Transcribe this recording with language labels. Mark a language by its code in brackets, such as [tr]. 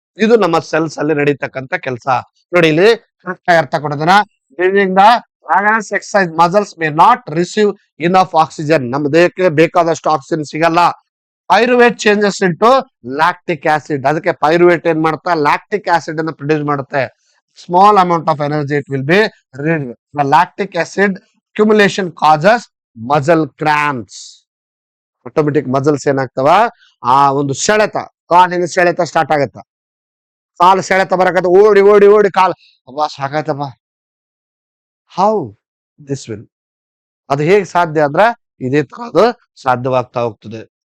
[kn] ಇದು ನಮ್ಮ ಸೆಲ್ಸ್ ಅಲ್ಲಿ ನಡೀತಕ್ಕಂಥ ಕೆಲಸ. ನೋಡಿ ಇಲ್ಲಿ ಅರ್ಥ ಕೊಡೋದನ್ನ, [en] During the advance exercise muscles may not receive enough oxygen. [kn] ನಮ್ಮ ದೇಹಕ್ಕೆ ಬೇಕಾದಷ್ಟು ಆಕ್ಸಿಜನ್ ಸಿಗಲ್ಲ. [en] Pyruvate changes into lactic acid. [kn] ಅದಕ್ಕೆ ಪೈರುವೇಟ್ ಏನ್ ಮಾಡುತ್ತಾ? ಲ್ಯಾಕ್ಟಿಕ್ ಆಸಿಡ್ ಅನ್ನು ಪ್ರೊಡ್ಯೂಸ್ ಮಾಡುತ್ತೆ. [en] small amount of energy it will be released. The lactic acid accumulation causes muscle cramps. [kn] Automatic muscles ಏನಾಗ್ತವ, ಆ ಒಂದು ಸೆಳೆತ, ಕಾಲಿನ ಸೆಳೆತ ಸ್ಟಾರ್ಟ್ ಆಗತ್ತ, ಕಾಲು ಸೆಳೆತ ಬರಕತ್ತ, ಓಡಿ ಓಡಿ ಓಡಿ ಕಾಲು ಅಬ್ಬಾ ಸಾಕಾಯ್ತಪ್ಪ. [en] how this will, [kn] ಅದು ಹೇಗೆ ಸಾಧ್ಯ ಅಂದ್ರ ಇದೇ ಅದು ಸಾಧ್ಯವಾಗ್ತಾ ಹೋಗ್ತದೆ.